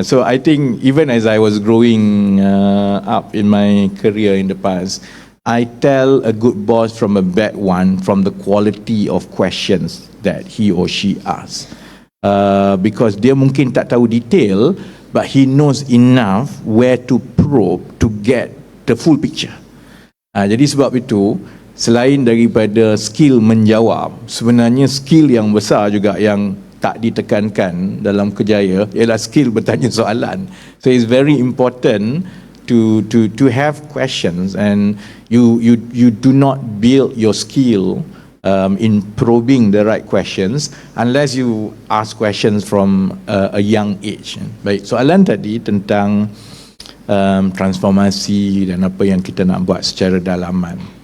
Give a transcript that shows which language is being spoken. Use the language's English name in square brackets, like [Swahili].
[English] So I think even as I was growing up in my career in the past, I tell a good boss from a bad one from the quality of questions that he or she asks. Because [Malay] dia mungkin tak tahu detail, [English] but he knows enough where to probe to get the full picture. [Malay] Jadi sebab itu, selain daripada skill menjawab, sebenarnya skill yang besar juga yang tak ditekankan dalam kerjaya ialah skill bertanya soalan. [English] So it's very important to have questions, and you do not build your skill in probing the right questions unless you ask questions from a young age. [Malay] Baik, soalan tadi tentang transformasi dan apa yang kita nak buat secara dalaman.